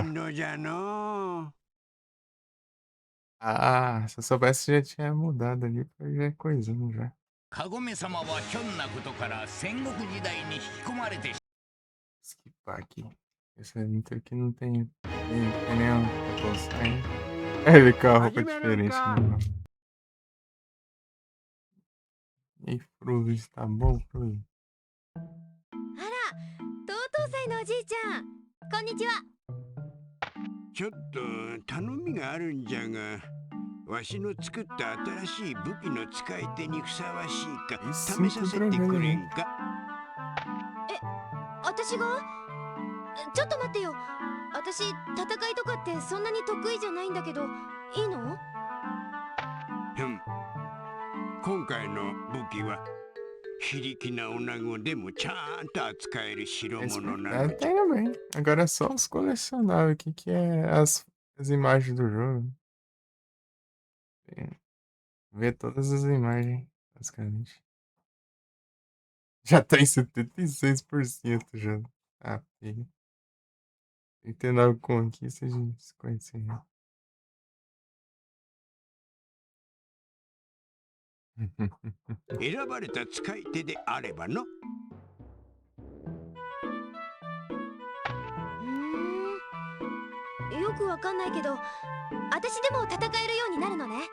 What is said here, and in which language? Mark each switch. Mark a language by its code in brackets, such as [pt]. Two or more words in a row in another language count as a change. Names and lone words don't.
[pt] Menos já não. Ah, se eu soubesse já tinha mudado ali pra já coisando já. [ja] カゴメ様はひょんなことから戦国時代に引き込まれて [pt] Skipar aqui. Esse intro aqui não tem nenhum propósito ainda. Ele com a roupa diferente. Né? E Frozen, tá bom, Frozen? [ja] あら、とうとうさいのおじいちゃん、こんにちは。ちょっと頼みがあるんじゃが、わしの作った新しい武器の使い手にふさわしいか試させてくれんか。私が？ちょっと待ってよ。私、戦いとかってそんなに得意じゃないんだけど、いいの？今回の武器は非力な女子でもちゃんと扱える代物なの。 [pt] Tem também. Agora é só os colecionáveis aqui, que é as imagens do jogo. Ver todas as imagens, basicamente. Já tá em 76% já. Ah, filho. 39 conquistas de 56 reais. [ja] 選ばれた使い手であればの。よくわかんないけど、私でも戦えるようになるのね。